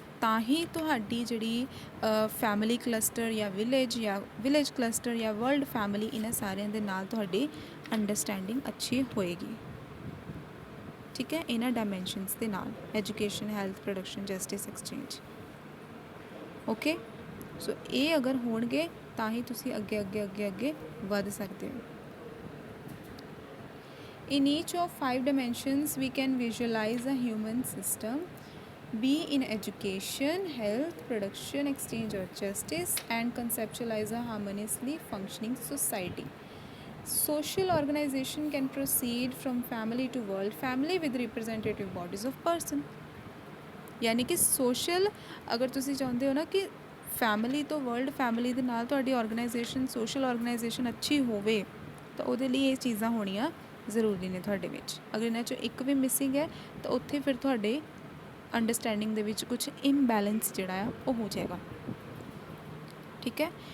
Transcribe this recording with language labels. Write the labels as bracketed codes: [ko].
[pa] ਤਾਂ ਹੀ ਤੁਹਾਡੀ ਜਿਹੜੀ ਫੈਮਿਲੀ ਕਲਸਟਰ ਜਾਂ ਵਿਲੇਜ ਕਲਸਟਰ ਜਾਂ ਵਰਲਡ ਫੈਮਿਲੀ, ਇਹਨਾਂ ਸਾਰਿਆਂ ਦੇ ਨਾਲ ਤੁਹਾਡੀ ਅੰਡਰਸਟੈਂਡਿੰਗ ਅੱਛੀ ਹੋਏਗੀ, ਠੀਕ ਹੈ। ਇਹਨਾਂ ਡਾਇਮੈਂਸ਼ਨਸ ਦੇ ਨਾਲ education, health, production, justice, exchange, okay. ਸੋ ਇਹ ਅਗਰ ਹੋਣਗੇ ਤਾਂ ਹੀ ਤੁਸੀਂ ਅੱਗੇ ਵੱਧ ਸਕਦੇ ਹੋ। [en] In each of 5 dimensions we can visualize a human system, be in education, health, production, exchange or justice, and conceptualize a harmoniously functioning society. Social organization can proceed from family to world family with representative bodies of person। [pa] ਯਾਨੀ ਕਿ social ਅਗਰ ਤੁਸੀਂ ਚਾਹੁੰਦੇ ਹੋ ਨਾ ਕਿ family ਤੋਂ world family ਦੇ ਨਾਲ ਤੁਹਾਡੀ ਔਰਗਨਾਈਜੇਸ਼ਨ, ਸੋਸ਼ਲ ਔਰਗਨਾਈਜੇਸ਼ਨ ਅੱਛੀ ਹੋਵੇ ਤਾਂ ਉਹਦੇ ਲਈ ਇਹ ਚੀਜ਼ਾਂ ਹੋਣੀਆਂ ਜ਼ਰੂਰੀ ਨੇ ਤੁਹਾਡੇ ਵਿੱਚ। ਅਗਰ ਇਹਨਾਂ 'ਚੋਂ ਇੱਕ ਵੀ ਮਿਸਿੰਗ ਹੈ ਤਾਂ ਉੱਥੇ ਫਿਰ ਤੁਹਾਡੇ ਅੰਡਰਸਟੈਂਡਿੰਗ ਦੇ ਵਿੱਚ ਕੁਝ ਇਮਬੈਲੈਂਸ ਜਿਹੜਾ ਆ ਉਹ ਹੋ ਜਾਏਗਾ, ਠੀਕ ਹੈ।